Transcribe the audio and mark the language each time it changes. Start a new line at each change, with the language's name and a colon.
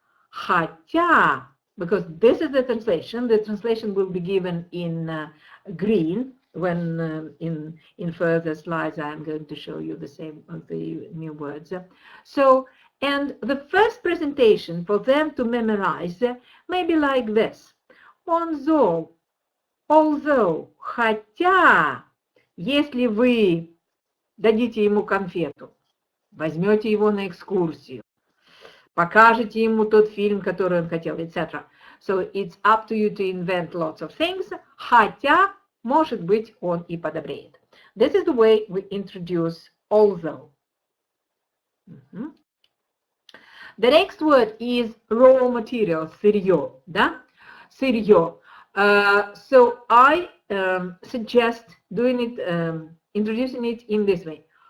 English: Хотя, because this is the translation will be given in green when in further slides I'm going to show you the new words. So, and the first presentation for them to memorize may be like this: onzo, although, хотя.
Russian: Если вы дадите ему конфету, возьмете его на экскурсию, покажете ему тот фильм, который он хотел, etc.
English: So it's up to you to invent lots of things.
Russian: Хотя, может быть, он и подобреет.
English: This is the way we introduce although. The next word is raw material,
Russian: сырье, да? Сырье.
English: So I suggest doing it, introducing it in this way.